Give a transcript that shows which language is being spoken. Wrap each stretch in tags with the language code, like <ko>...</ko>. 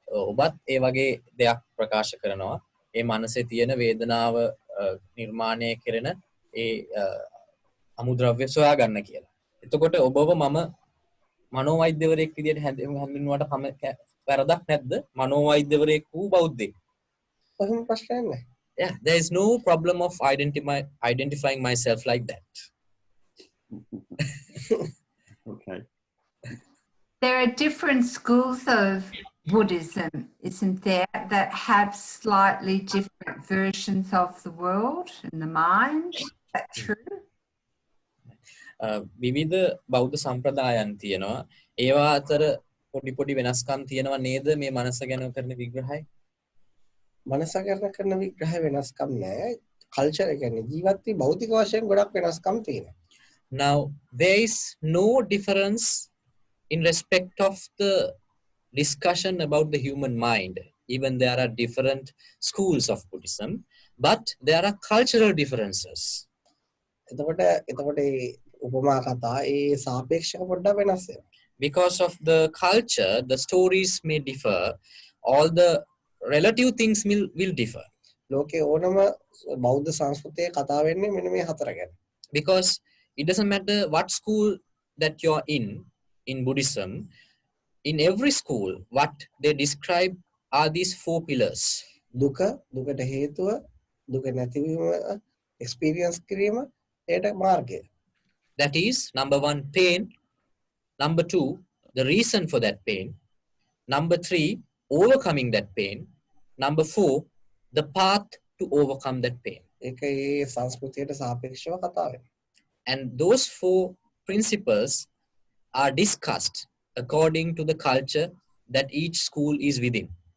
<si>ඔබත් ඒ වගේ දෙයක් ප්‍රකාශ කරනවා. ඒ මනසේ තියෙන වේදනාව නිර්මාණය කරන ඒ අමුද්‍රව්‍ය සොයා ගන්න කියලා. එතකොට ඔබව මම මනෝවෛද්‍යවරයෙක් විදියට හඳුන්වන්නට වැරදක් නැද්ද? මනෝවෛද්‍යවරයෙක් වූ බෞද්ධයෙක්. කොහොම ප්‍රශ්නයක් නැහැ.</si> <en>Yeah, there is no problem of identifying myself like that. Okay. There are different schools of Buddhism, isn't there, that have slightly different versions of the world and the mind. Is that true?</en> <si>විවිධ බෞද්ධ සම්ප්‍රදායන් තියෙනවා. ඒවා අතර පොඩි වෙනස්කම් තියෙනවා නේද මේ මනස ගැන කරන විග්‍රහය? මනස ගැන කරන විග්‍රහය වෙනස්කම් නැහැ. කල්චර් කියන්නේ ජීවත් වී භෞතික වශයෙන් ගොඩක් වෙනස්කම් තියෙනවා.</si> <en>Now there is no difference in respect of the discussion about the human mind. Even there are different schools of Buddhism, but there are cultural differences.</en> <si>එතකොට උපමා කතා ඒ සාපේක්ෂව පොඩ්ඩක් වෙනස් වෙනවා.</si> <en>Because of the culture, the stories may differ. All the relative things will differ.</en> <si>ලෝකේ ඕනම බෞද්ධ සංස්කෘතියේ කතා වෙන්නේ මෙන්න මේ හතර ගැන.</si> <en>Because it doesn't matter what school that you're in Buddhism, in every school, what they describe are these four pillars.</en> <si>දුකට හේතුව, දුක නැතිවීම, experience කිරීම, ඒට මාර්ගය.</si> <en>That is, number 1, pain. Number 2, the reason for that pain. Number 3, overcoming that pain. Number 4, the path to overcome that pain.</en> <si>ඒක ඒ සංස්කෘතියට සාපේක්ෂව කතා වෙනවා.</si> <en>And those 4 principles are discussed according to the culture that each school is within.</en>